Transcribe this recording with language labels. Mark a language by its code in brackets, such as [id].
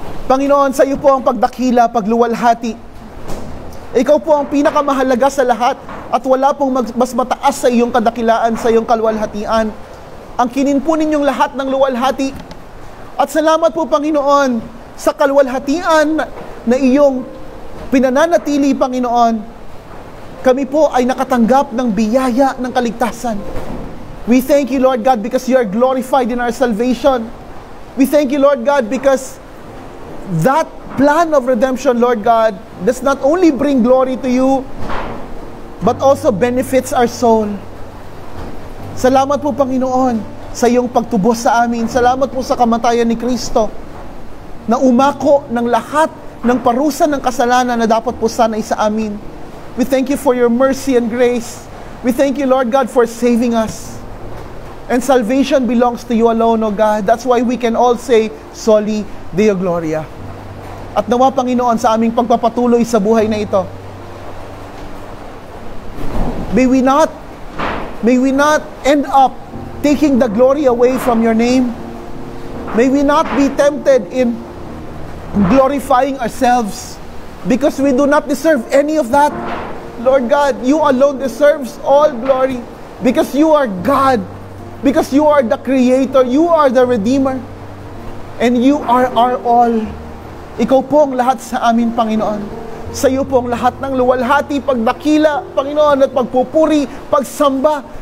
[tl] Panginoon, sa iyo po ang pagdakila, pagluwalhati. Ikaw po ang pinakamahalaga sa lahat at wala pong mas mataas sa iyong kadakilaan, sa iyong kaluwalhatian. Ang kinin po ninyong lahat ng luwalhati. At salamat po, Panginoon, sa kaluwalhatian na iyong pinananatili, Panginoon. Kami po ay nakatanggap ng biyaya ng kaligtasan. [en] We thank you, Lord God, because you are glorified in our salvation. We thank you, Lord God, because that plan of redemption, Lord God, does not only bring glory to you, but also benefits our soul. [tl] Salamat po, Panginoon, sa iyong pagtubos sa amin. Salamat po sa kamatayan ni Kristo na umako ng lahat ng parusa ng kasalanan na dapat po sana'y sa amin. [en] We thank you for your mercy and grace. We thank you, Lord God, for saving us. And salvation belongs to you alone, O God. That's why we can all say, Soli Deo Gloria. [tl] At nawa, Panginoon, sa aming pagpapatuloy sa buhay na ito, [en] may we not end up taking the glory away from your name. May we not be tempted in glorifying ourselves because we do not deserve any of that. Lord God, you alone deserves all glory because you are God, because you are the Creator, you are the Redeemer, and you are our all. [tl] Ikaw po ang lahat sa amin, Panginoon. Sa iyo po ang lahat ng luwalhati, pagdakila, Panginoon, at pagpupuri, pagsamba.